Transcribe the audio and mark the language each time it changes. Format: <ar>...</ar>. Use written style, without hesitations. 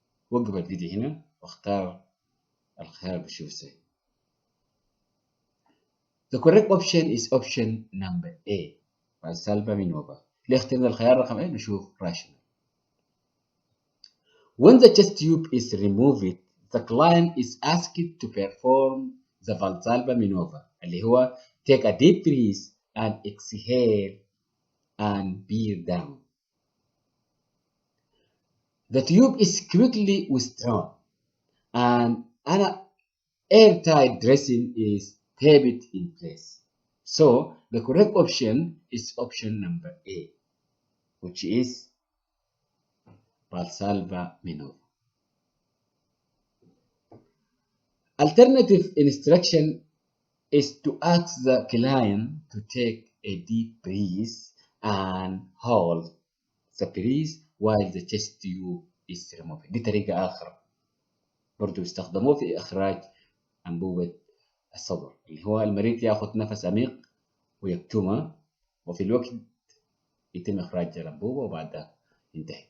<ar>وقف الفيديو هنا واختار الخيار بشوف سهل.</ar> <en>The correct option is option number A, Valsalva maneuver.</en> <ar>ليه اخترنا الخيار رقم A؟ نشوف rational.</ar> <en>When the chest tube is removed, the client is asked to perform the Valsalva maneuver</en> <ar>اللي هو</ar> <en>take a deep breath and exhale and bear down. The tube is quickly withdrawn and an airtight dressing is taped in place. So the correct option is option number A, which is Valsalva maneuver. Alternative instruction is to ask the client to take a deep breath and hold the breath while the chest tube is removed.</en> <ar>دي طريقة آخر برضو يستخدموه في إخراج أنبوبة الصدر اللي هو المريض ياخذ نفس عميق ويكتمها وفي الوقت يتم إخراج الأنبوبة وبعدها ينتهي.</ar>